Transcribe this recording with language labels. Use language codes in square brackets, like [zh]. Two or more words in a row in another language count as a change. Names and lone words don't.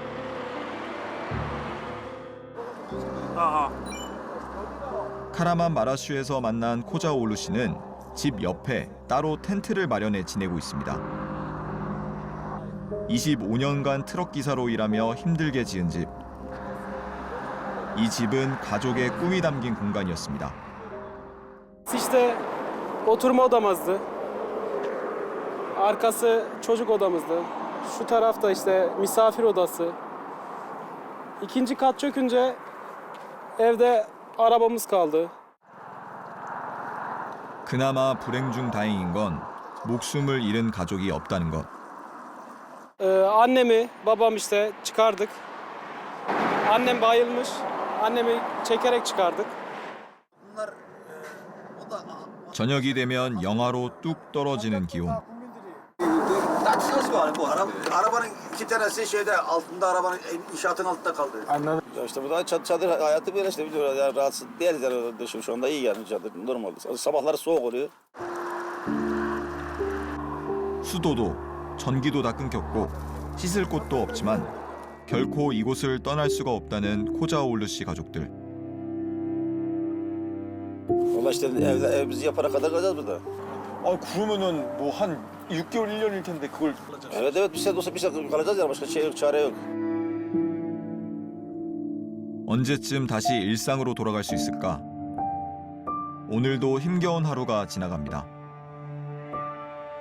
[ko] 카라만 마라슈에서 만난 코자오울루 씨는 집 옆에 따로 텐트를 마련해 지내고 있습니다. 25년간 트럭 기사로 일하며 힘들게 지은 집. 이 집은 가족의 꿈이 담긴 공간이었습니다. [tr] İşte oturma odamızdı. Arkası çocuk odamızdı. Şu tarafta işte misafir odası. İkinci kat çökünce evde arabamız kaldı. [ko] 그나마 불행 중 다행인 건 목숨을 잃은 가족이 없다는 것. [tr] Annemi, babam işte çıkardık. Annem bayılmış. Annemi çekerek çıkardık. [ko] 저녁이 되면 영하로 뚝 떨어지는 기온. [tr] Tartışması var bu arabanın 2 tanesi şeyde altında arabanın inşaatın altında kaldı. Anladım. Ya işte bu da çadır hayatı böyle işte biliyoruz yani rahatsız değiliz yani şu anda iyi yani çadır normal. Sabahları soğuk oluyor. [ko] 수도도 전기도 다 끊겼고 씻을 곳도 없지만 결코 이곳을 떠날 수가 없다는 코자오울루 씨 가족들. [tr] Valla işte evimizi yapana kadar kalacağız burada. [ko] 아 그러면은 뭐 한 6개월 1년일 텐데 그걸 [tr] Evet bir sene olsa bir sene kalacağız yani başka şey yok çare yok. [ko] 언제쯤 다시 일상으로 돌아갈 수 있을까? 오늘도 힘겨운 하루가 지나갑니다.